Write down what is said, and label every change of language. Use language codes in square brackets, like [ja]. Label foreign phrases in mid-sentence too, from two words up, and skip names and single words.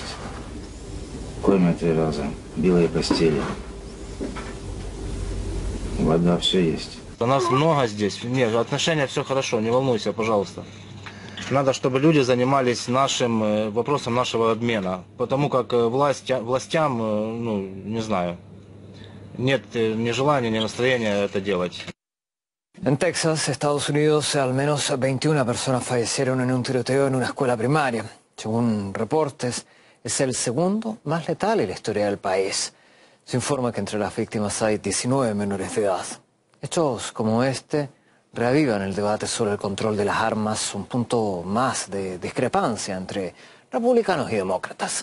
[ru] Кормят 3 раза, белые постели, вода, все есть. У нас много здесь, нет, отношения все хорошо, не волнуйся, пожалуйста. Надо, чтобы люди занимались нашим вопросом нашего обмена, потому как властям, ну, не знаю, нет ни желания, ни настроения это делать. [es] En Texas, Estados Unidos, al menos 21 personas fallecieron en un tiroteo en una escuela primaria. Según reportes, es el segundo más letal en la historia del país. Se informa que entre las víctimas hay 19 menores de edad. Hechos como este reavivan el debate sobre el control de las armas, un punto más de discrepancia entre republicanos y demócratas.